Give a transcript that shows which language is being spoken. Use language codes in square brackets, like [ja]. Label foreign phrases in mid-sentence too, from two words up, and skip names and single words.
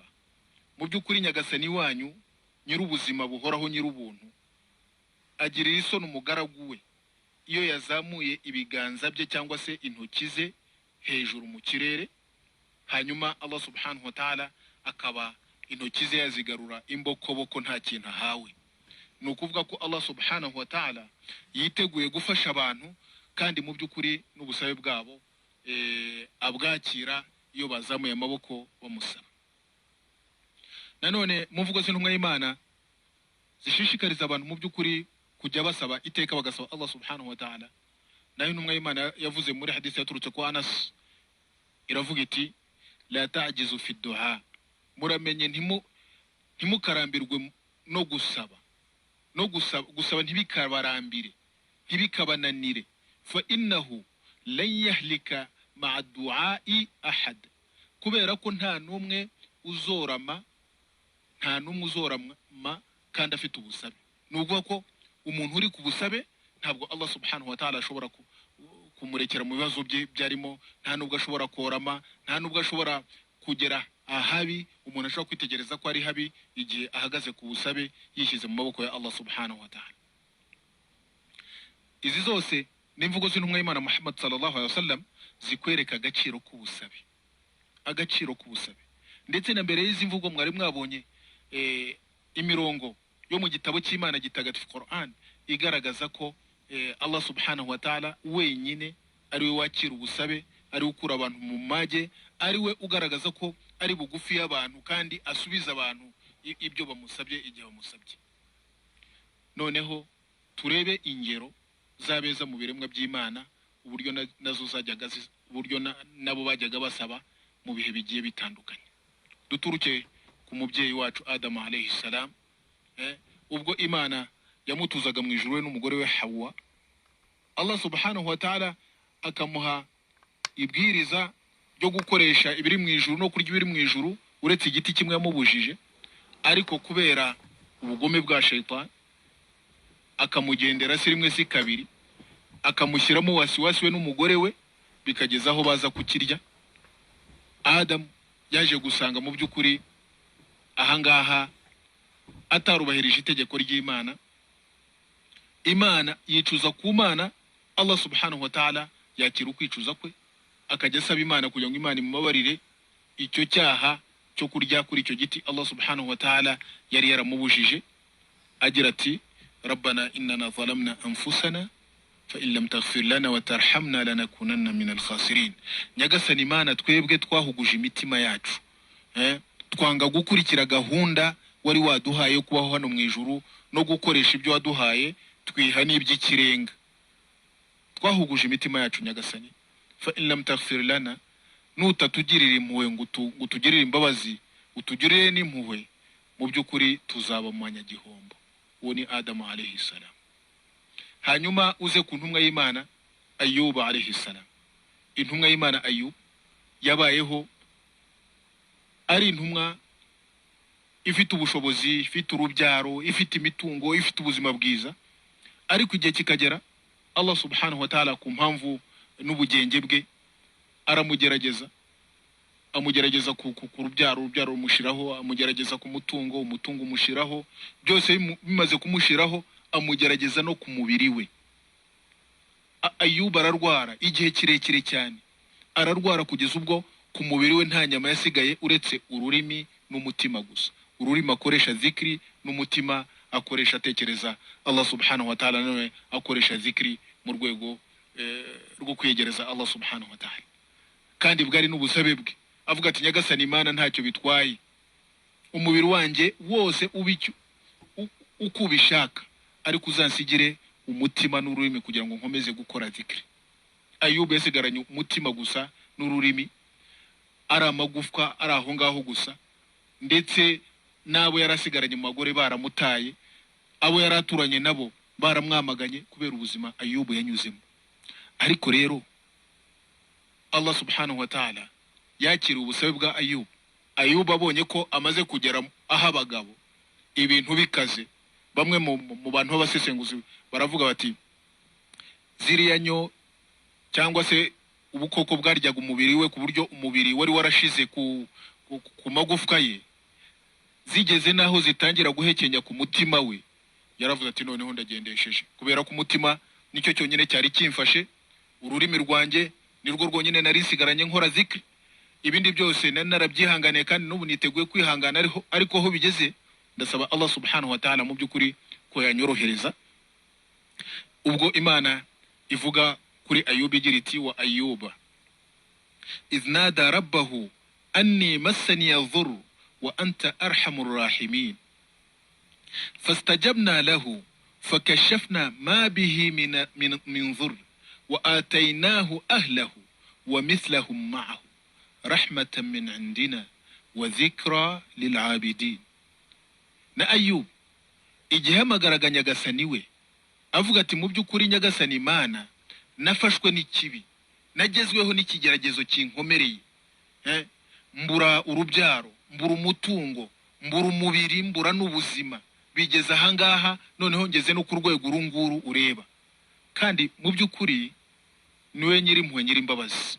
[rw] Mu by'ukuri nyagasani wanyu nyir'ubuzima buhoraho nyir'ubuntu agirira isoni umugaragu we iyo yazamuye ibiganza bye cyangwa se intoki ze hejuru mu kirere, hanyuma [ar] الله سبحانه وتعالى [rw] akaba intoki ze yazigarura imbokoboko nta kintu ahawe. Ni ukuvuga ko [ar] الله سبحانه وتعالى [rw] yiteguye gufasha abantu, kandi mu by'ukuri n'ubusabe bwabo abwakira iyo bazamuye amaboko bamusaba. Nanone mu mvugo z'intumwa y'Imana zishishikariza abantu mu by'ukuri kujya basaba iteka bagasaba [ar] الله سبحانه وتعالى. [rw] Nayo intumwa y'Imana yavuze muri hadisi yaturutse kwa Anas, iravuga iti [ar] لا تعجزوا في الدعاء, [rw] muramenye ntimukarambirwe no gusaba. Gusaba ntibikabarambire, ntibikabananire. [ar] فإنه لن يهلك مع الدعاء أحد, [rw] kubera ko nta numwe uzorama kandi afite ubusabe. Nuvuga ko umuntu uri ku busabe ntabwo [ar] الله سبحانه وتعالى [rw] ashobora kumurekera mu bibazo bye byarimo, nta nubwo ashobora korama, nta nubwo ashobora kugera ahabi umuntu ashobora kwitegereza ko ari habi igihe ahagaze ku busabe yishyize mu maboko ya [ar] الله سبحانه وتعالى. [rw] Izi zose n'imvugo z'intumwa y'Imana Muhammad [ar] صلى الله عليه وسلم [rw] zikwereka agaciro k'ubusabe, agaciro k'ubusabe. Ndetse na mbere y'izi mvugo mwari mwabonye imirongo yo mu gitabo cy'Imana gitagatifu Quran igaragaza ko [ar] الله سبحانه وتعالى [rw] wenyine ari we wakira ubusabe, ari we ukura abantu mu mage, ari we ugaragaza ko ari bugufi y'abantu kandi asubiza abantu ibyo bamusabye igihe bamusabye. Noneho turebe ingero zabeza mu biremwa by'Imana, uburyo nazo zajyaga uburyo nabo bajyaga basaba mu bihe bigiye bitandukanye. Duturuke ku mubyeyi wacu Adam [ar] عليه السلام, [rw] ubwo Imana yamutuzaga mu ijuru we n'umugore we Hawa, [ar] الله سبحانه وتعالى [rw] akamuha ibwiriza ryo gukoresha ibiri mu ijuru no kurya ibiri mu ijuru, uretse igiti kimwe yamubujije. Ariko kubera ubugome bwa shaytan akamugendera si rimwe si kabiri, akamushyiramo wasiwasi we n'umugore we, bikageza aho baza kukirya. Adam yaje gusanga mu by'ukuri ahangaha atarubahirije itegeko ry'Imana. Imana yicuza ku Mana, [ar] الله سبحانه وتعالى [rw] yakira ukwicuza kwe, akajya asaba Imana kugira ngo Imana imubabarire icyo cyaha cyo kurya kuri icyo giti [ar] الله سبحانه وتعالى [rw] yari yaramubujije, agira ati [ar] ربنا إننا ظلمنا أنفسنا فإن لم تغفر لنا وترحمنا لنكونن من الخاسرين. [rw] Nyagasani Imana, twebwe twahuguje imitima yacu, twanga gukurikira gahunda wari waduhaye kubaho hano mu ijuru no gukoresha ibyo waduhaye, twiha n'iby'ikirenga. Twahuguje imitima yacu Nyagasani, [ar] فإن لم تغفر لنا, [rw] nutatugirira impuhwe ngo utugirire imbabazi, utugirire n'impuhwe, mu by'ukuri tuzaba mu manyagihombo. Uwo ni Adam [ar] عليه السلام. [rw] Hanyuma uze ku ntumwa y'Imana Ayub [ar] عليه السلام. [rw] Intumwa y'Imana Ayub yabayeho ari intumwa ifite ubushobozi, ifite urubyaro, ifite imitungo, ifite ubuzima bwiza. Ariko igihe kikagera [ar] الله سبحانه وتعالى [rw] ku mpamvu n'ubugenge bwe aramugerageza, amugerageza ku rubyaro rumushiraho, amugerageza ku mutungo umushiraho, byose bimaze kumushiraho amugerageza no ku mubiri we. Ayub ararwara igihe kirekire cyane, ararwara kugeza ubwo ku mubiri we nta nyama yasigaye uretse ururimi n'umutima gusa. Ururimi akoresha zikri, n'umutima akoresha atekereza [ar] الله سبحانه وتعالى, [rw] nawe akoresha zikri mu rwego rwo kwegereza [ar] الله سبحانه وتعالى. [rw] Kandi bwari n'ubusabe bwe, avuga ati Nyagasani Imana, ntacyo bitwaye umubiri wanjye wose ubicyo uko ubishaka, ariko uzansigire umutima n'ururimi kugira ngo nkomeze gukora zikri. Ayub yasigaranye umutima gusa n'ururimi, ari amagufwa ari aho ngaho gusa, ndetse nabo yarasigaranye mu magore baramutaye, abo yaraturanye nabo baramwamaganye kubera ubuzima Ayub yanyuzemo. Ariko rero [ar] الله سبحانه وتعالى [rw] yakira ubusabe bwa Ayub. Ayub abonye ko amaze kugera aho abagabo ibintu bikaze, bamwe mu bantu b'abasesenguzi baravuga bati ziriya nyo cyangwa se ubukoko bwaryaga umubiri we ku buryo umubiri wari warashize ku magufwa ye, zigeze naho zitangira guhekenya ku mutima we. Yaravuze ati noneho ndagendesheje, kubera ko umutima nicyo cyonyine cyari kimfashe, ururimi rwanjye nirwo rwonyine nari sigaranye nkora zikri. ibindi byose narabyihanganiye kandi n'ubu niteguye kwihangana, ariko ho bigeze ndasaba [ar] الله سبحانه وتعالى [rw] mu by'ukuri ko yanyorohereza. ubwo Imana ivuga kuri Ayubu igira iti [ar] وأيوب إذ نادى ربه أني مسني الضر وأنت أرحم الراحمين فاستجبنا له فكشفنا ما به من ضر وآتيناه أهله ومثلهم معهم رحمة من عندنا وذكرى للعابدين. [rw] Na Ayub igihe amagaraganya Nyagasani we avuga ati mu by'ukuri Nyagasani Imana nafashwe n'ikibi, nagezweho n'ikigeragezo kinkomereye, mbura urubyaro, mbura umutungo, mbura umubiri, mbura n'ubuzima, bigeze ahangaha noneho ngeze no ku rwego urunguru ureba, kandi mu by'ukuri niwe nyiri impuhwe nyiri imbabazi.